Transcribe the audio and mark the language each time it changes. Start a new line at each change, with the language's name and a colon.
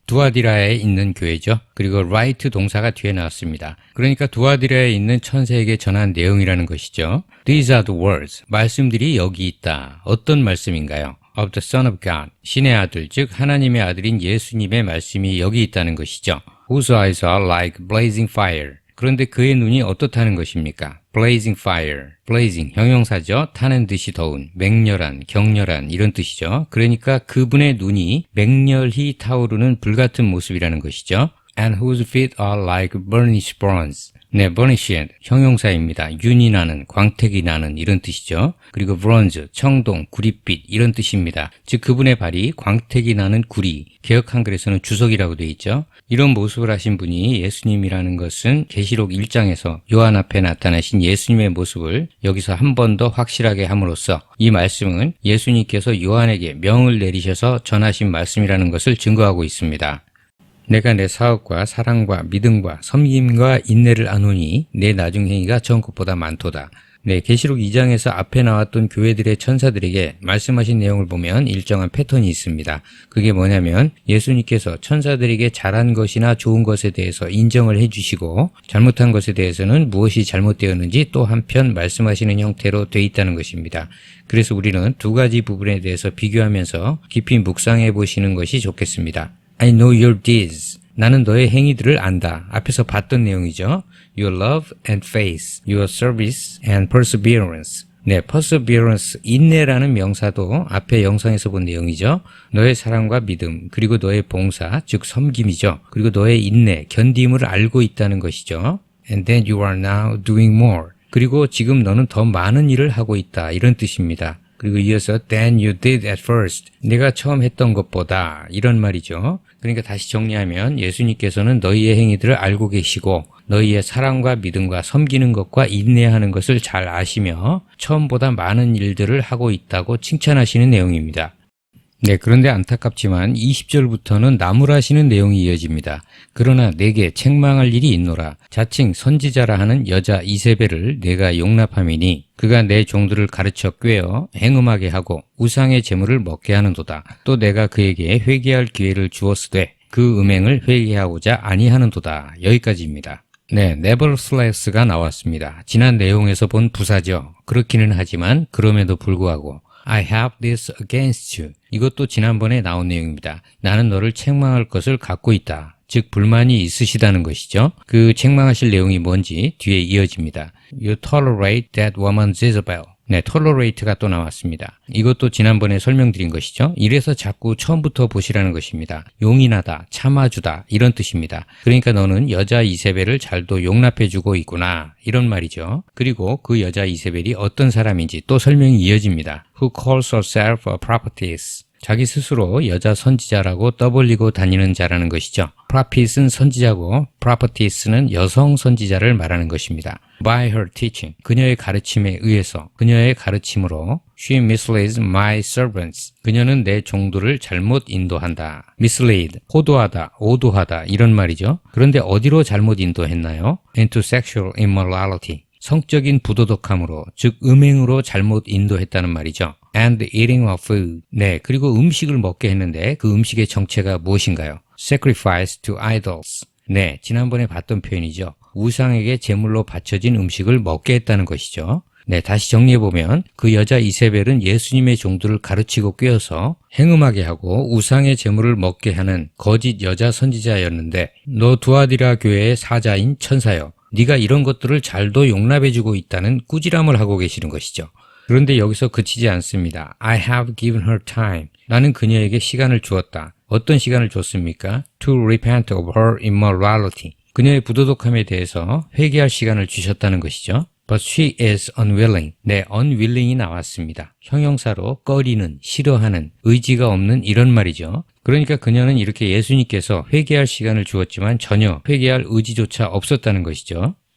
Korean: 두아디라에 있는 교회죠. 그리고 right 동사가 뒤에 나왔습니다. 그러니까 두아디라에 있는 천사에게 전한 내용이라는 것이죠.
English: These are the words.
Korean: 말씀들이 여기 있다. 어떤 말씀인가요?
English: Of the Son of God.
Korean: 신의 아들, 즉 하나님의 아들인 예수님의 말씀이 여기 있다는 것이죠.
English: Whose eyes are like blazing fire.
Korean: 그런데 그의 눈이 어떻다는 것입니까?
English: Blazing fire.
Korean: blazing, 형용사죠. 타는 듯이 더운, 맹렬한, 격렬한 이런 뜻이죠. 그러니까 그분의 눈이 맹렬히 타오르는 불같은 모습이라는 것이죠.
English: And whose feet are like burnished bronze.
Korean: 네, burnished, 형용사입니다. 윤이 나는, 광택이 나는 이런 뜻이죠. 그리고 bronze, 청동, 구릿빛 이런 뜻입니다. 즉 그분의 발이 광택이 나는 구리, 개역 한글에서는 주석이라고 되어 있죠. 이런 모습을 하신 분이 예수님이라는 것은 계시록 1장에서 요한 앞에 나타나신 예수님의 모습을 여기서 한 번 더 확실하게 함으로써 이 말씀은 예수님께서 요한에게 명을 내리셔서 전하신 말씀이라는 것을 증거하고 있습니다. 내가 내 사업과 사랑과 믿음과 섬김과 인내를 아노니 내 나중 행위가 전 것보다 많도다. 네, 계시록 2장에서 앞에 나왔던 교회들의 천사들에게 말씀하신 내용을 보면 일정한 패턴이 있습니다. 그게 뭐냐면 예수님께서 천사들에게 잘한 것이나 좋은 것에 대해서 인정을 해주시고 잘못한 것에 대해서는 무엇이 잘못되었는지 또 한편 말씀하시는 형태로 돼 있다는 것입니다. 그래서 우리는 두 가지 부분에 대해서 비교하면서 깊이 묵상해 보시는 것이 좋겠습니다.
English: I know your deeds.
Korean: 나는 너의 행위들을 안다. 앞에서 봤던 내용이죠.
English: Your love and faith, your service and perseverance.
Korean: 네, perseverance, 인내라는 명사도 앞에 영상에서 본 내용이죠. 너의 사랑과 믿음, 그리고 너의 봉사, 즉 섬김이죠. 그리고 너의 인내, 견딤을 알고 있다는 것이죠.
English: And then you are now doing more.
Korean: 그리고 지금 너는 더 많은 일을 하고 있다. 이런 뜻입니다. 그리고 이어서
English: than you did at first.
Korean: 내가 처음 했던 것보다 이런 말이죠. 그러니까 다시 정리하면 예수님께서는 너희의 행위들을 알고 계시고 너희의 사랑과 믿음과 섬기는 것과 인내하는 것을 잘 아시며 처음보다 많은 일들을 하고 있다고 칭찬하시는 내용입니다. 네, 그런데 안타깝지만 20절부터는 나무라시는 내용이 이어집니다. 그러나 내게 책망할 일이 있노라. 자칭 선지자라 하는 여자 이세벨을 내가 용납함이니 그가 내 종들을 가르쳐 꾀어 행음하게 하고 우상의 제물을 먹게 하는도다. 또 내가 그에게 회개할 기회를 주었으되 그 음행을 회개하고자 아니하는도다. 여기까지입니다. 네, nevertheless가 나왔습니다. 지난 내용에서 본 부사죠. 그렇기는 하지만 그럼에도 불구하고
English: I have this against you.
Korean: 이것도 지난번에 나온 내용입니다. 나는 너를 책망할 것을 갖고 있다. 즉 불만이 있으시다는 것이죠. 그 책망하실 내용이 뭔지 뒤에 이어집니다.
English: You tolerate that woman Jezebel. 네, tolerate가
Korean: 또 나왔습니다. 이것도 지난번에 설명드린 것이죠. 이래서 자꾸 처음부터 보시라는 것입니다. 용인하다, 참아주다 이런 뜻입니다. 그러니까 너는 여자 이세벨을 잘도 용납해주고 있구나 이런 말이죠. 그리고 그 여자 이세벨이 어떤 사람인지 또 설명이 이어집니다.
English: Who calls herself a prophetess.
Korean: 자기 스스로 여자 선지자라고 떠벌리고 다니는 자라는 것이죠. prophet은 선지자고 prophetess는 여성 선지자를 말하는 것입니다.
English: By her teaching,
Korean: 그녀의 가르침에 의해서, 그녀의 가르침으로
English: She misleads my servants.
Korean: 그녀는 내 종들을 잘못 인도한다. mislead, 호도하다, 오도하다 이런 말이죠. 그런데 어디로 잘못 인도했나요?
English: into sexual immorality.
Korean: 성적인 부도덕함으로, 즉 음행으로 잘못 인도했다는 말이죠.
English: and eating of food.
Korean: 네, 그리고 음식을 먹게 했는데 그 음식의 정체가 무엇인가요?
English: sacrifice to idols.
Korean: 네, 지난번에 봤던 표현이죠. 우상에게 제물로 바쳐진 음식을 먹게 했다는 것이죠. 네, 다시 정리해보면 그 여자 이세벨은 예수님의 종들을 가르치고 꿰어서 행음하게 하고 우상의 제물을 먹게 하는 거짓 여자 선지자였는데 너 두아디라 교회의 사자인 천사여. 네가 이런 것들을 잘도 용납해주고 있다는 꾸지람을 하고 계시는 것이죠. 그런데 여기서 그치지 않습니다.
English: I have given her time.
Korean: 나는 그녀에게 시간을 주었다. 어떤 시간을 줬습니까?
English: To repent of her immorality.
Korean: 그녀의 부도덕함에 대해서 회개할 시간을 주셨다는 것이죠.
English: But she is unwilling. 네, unwilling이
Korean: 나왔습니다. 형용사로 꺼리는, 싫어하는, 의지가 없는 이런 말이죠. 그러니까 그녀는 이렇게 예수님께서 회개할 시간을 주었지만 전혀 회개할 의지조차 없었다는 것이죠.